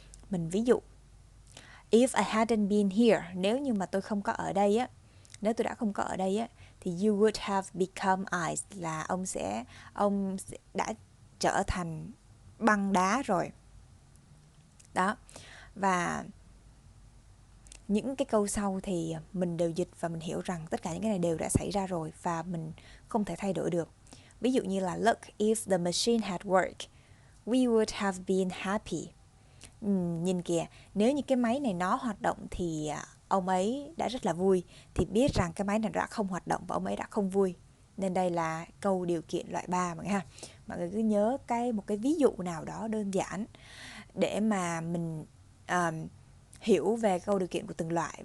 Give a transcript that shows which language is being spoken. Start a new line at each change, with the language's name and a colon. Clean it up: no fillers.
Vietnamese: Mình ví dụ,
English: if I hadn't been here,
Vietnamese: nếu như mà tôi không có ở đây á, nếu tôi đã không có ở đây á, thì
English: you would have become ice,
Vietnamese: là ông đã trở thành băng đá rồi. Đó, và những cái câu sau thì mình đều dịch và mình hiểu rằng tất cả những cái này đều đã xảy ra rồi và mình không thể thay đổi được.
English: Ví dụ như là look, if the machine had worked, we would have been happy.
Vietnamese: Nhìn kìa, nếu như cái máy này nó hoạt động thì ông ấy đã rất là vui. Thì biết rằng cái máy này đã không hoạt động và ông ấy đã không vui. Nên đây là câu điều kiện loại 3 mọi người ha. Mọi người cứ nhớ một cái ví dụ nào đó đơn giản để mà mình hiểu về câu điều kiện của từng loại.